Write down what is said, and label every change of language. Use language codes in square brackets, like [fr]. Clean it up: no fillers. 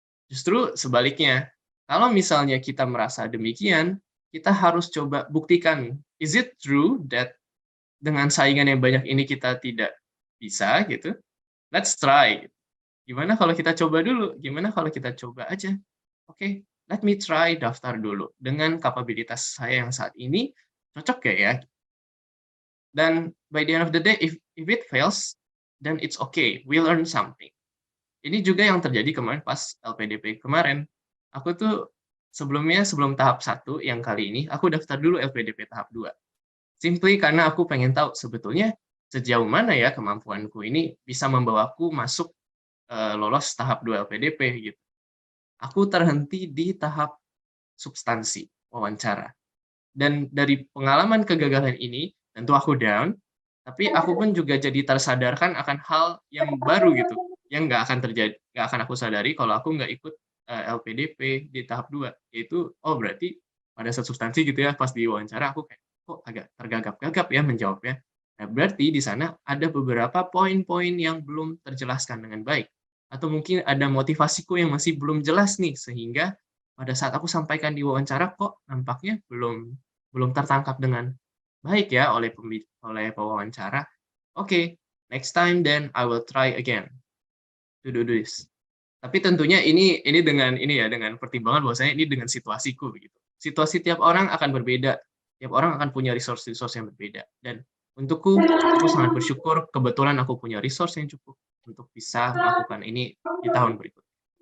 [id] Justru sebaliknya, kalau misalnya kita merasa demikian, kita harus coba buktikan, [en] is it true that [id] dengan saingan yang banyak ini kita tidak bisa gitu? [en] Let's try. [id] Gimana kalau kita coba dulu? Gimana kalau kita coba aja? Oke, [en] let me try [id] daftar dulu. Dengan kapabilitas saya yang saat ini, cocok gak ya? Dan [en] by the end of the day, if it fails, then it's okay. We learn something. [id] Ini juga yang terjadi kemarin pas LPDP kemarin. Aku tuh sebelumnya, sebelum tahap 1 yang kali ini, aku daftar dulu LPDP tahap 2. Simply karena aku pengen tahu sebetulnya sejauh mana ya kemampuanku ini bisa membawaku masuk, lolos tahap 2 LPDP gitu. Aku terhenti di tahap substansi, wawancara. Dan dari pengalaman kegagalan ini, tentu aku down, tapi aku pun juga jadi tersadarkan akan hal yang baru gitu, yang nggak akan aku sadari kalau aku nggak ikut, LPDP di tahap 2 yaitu, oh berarti pada saat substansi gitu ya, pas diwawancara aku kayak, kok agak tergagap-gagap ya menjawabnya. Nah berarti di sana ada beberapa poin-poin yang belum terjelaskan dengan baik, atau mungkin ada motivasiku yang masih belum jelas nih, sehingga pada saat aku sampaikan di wawancara kok nampaknya belum belum tertangkap dengan baik ya oleh pewawancara. [en] Oke, next time then I will try again to do this. [id] Tapi tentunya ini dengan ini ya, dengan pertimbangan bahwasanya ini dengan situasiku begitu. Situasi tiap orang akan berbeda, tiap orang akan punya resource-resource yang berbeda. Dan untukku, aku sangat bersyukur kebetulan aku punya resource yang cukup untuk bisa melakukan ini di tahun berikutnya.